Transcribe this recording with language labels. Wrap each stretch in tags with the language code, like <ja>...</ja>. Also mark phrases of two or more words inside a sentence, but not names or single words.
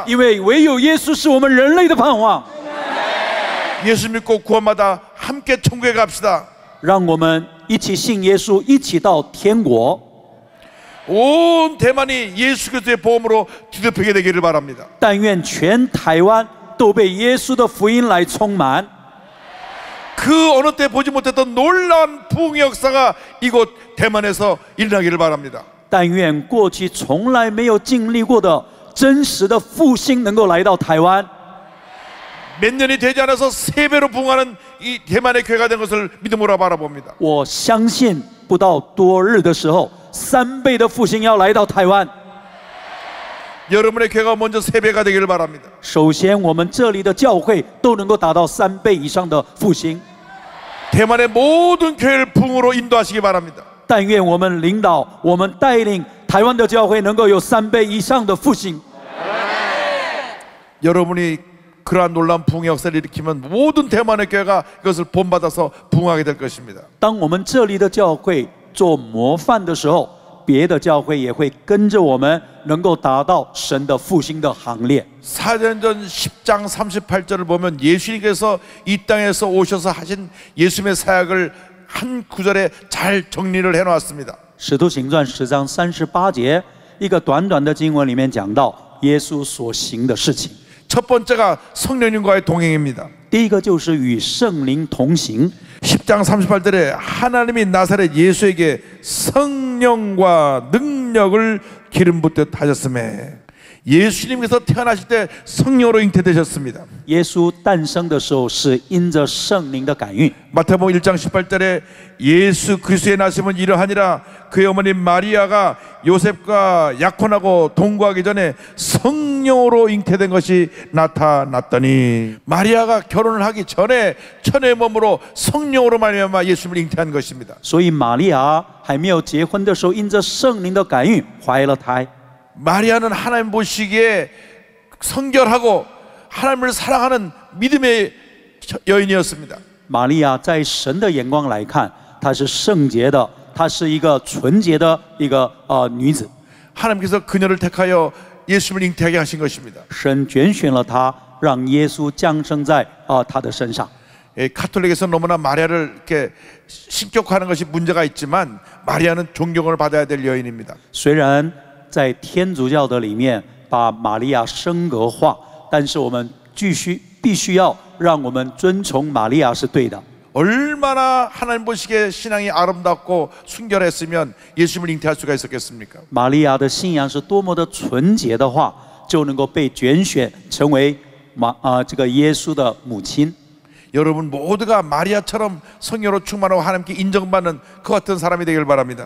<zh>因为唯有耶稣是我们人类的盼望。</zh> <ko>예수 믿고 구원받아 함께 천국에 갑시다.</ko> <zh>让我们一起信耶稣，一起到天国。</zh> <ko>온 대만이 예수 그리스도의 보험으로 뒤덮이게 되기를 바랍니다.</ko> <zh>但愿全台湾都被耶稣的福音来充满。</zh> <ko>그 어느 때 보지 못했던 놀라운 부흥의 역사가 이곳 대만에서 일어나기를 바랍니다.</ko> <zh>但愿过去从来没有经历过的真实的复兴能够来到台湾。</zh> <ko>몇 년이 되지 않아서 3배로 부흥하는 이 대만의 교회가 된 것을 믿음으로 바라봅니다.</ko> <zh>我相信不到多日的时候，3倍的复兴要来到台湾。</zh> <ko>여러분의 교회가 먼저 3배가 되기를 바랍니다.</ko> <zh>首先，我们这里的教会都能够达到3倍以上的复兴。</zh> <ko>대만의 모든 교회를 부흥으로 인도하시기 바랍니다.</ko> <zh>但愿我们领导、我们带领台湾的教会能够有3倍以上的复兴。</zh> <ko>여러분이 그러한 놀라운 부흥의 역사를 일으키면 모든 대만의 교회가 이것을 본받아서 부흥하게 될 것입니다.</ko> <zh>当我们这里的教会做模范的时候，别的教会也会跟着我们，能够达到神的复兴的行列。</zh> <ko>사도행전 10장 38절을 보면 예수님께서 이 땅에서 오셔서 하신 예수님의 사역을 한 구절에 잘 정리를 해놓았습니다.</ko> <zh>使徒行传10章38节，一个短短的经文里面讲到耶稣所行的事情。</zh> <ko>첫 번째가 성령님과의 동행입니다.</ko> <zh>第一个就是与圣灵同行。</zh> <ko>10장 38절에 하나님이 나사렛 예수에게 성령과 능력을 기름 붓듯 하셨음에 예수님께서 태어나실 때 성령으로 잉태되셨습니다.</ko> <zh>耶稣诞生的时候是因着圣灵的感孕。</zh> <ko>마태복음 1장 18절에 예수 그리스도의 나심은 이러하니라 그의 어머니 마리아가 요셉과 약혼하고 동거하기 전에 성령으로 잉태된 것이 나타났더니 마리아가 결혼을 하기 전에 천의 몸으로 성령으로 말미암아 예수님을 잉태한 것입니다.</ko> <zh>所以玛利亚还没有结婚的时候，因着圣灵的感孕怀了胎。</zh> <ko>마리아는 하나님 보시기에 성결하고 하나님을 사랑하는 믿음의 여인이었습니다.</ko> <zh>玛利亚在神的眼光来看，她是圣洁的，她是一个纯洁的一个女子。</zh> <ko>하나님께서 그녀를 택하여 예수님을 잉태하게 하신 것입니다.</ko> <zh>神拣选了她，让耶稣降生在她的身上。</zh> <ko>카톨릭에서 너무나 마리아를 이렇게 신격화하는 것이 문제가 있지만 마리아는 존경을 받아야 될 여인입니다.</ko> <zh>虽然在天主教的里面把玛利亚升格化，但是我们必须要让我们尊崇玛利亚是对的。</zh> <ko>얼마나 하나님 보시기에 신앙이 아름답고 순결했으면 예수님을 잉태할 수가 있었겠습니까?</ko> <zh>玛利亚的信仰是多么的纯洁的话，就能够被拣选成为这个耶稣的母亲。</zh> <ko>여러분 모두가 마리아처럼 성령으로 충만하고 하나님께 인정받는 그 같은 사람이 되길 바랍니다.</ko>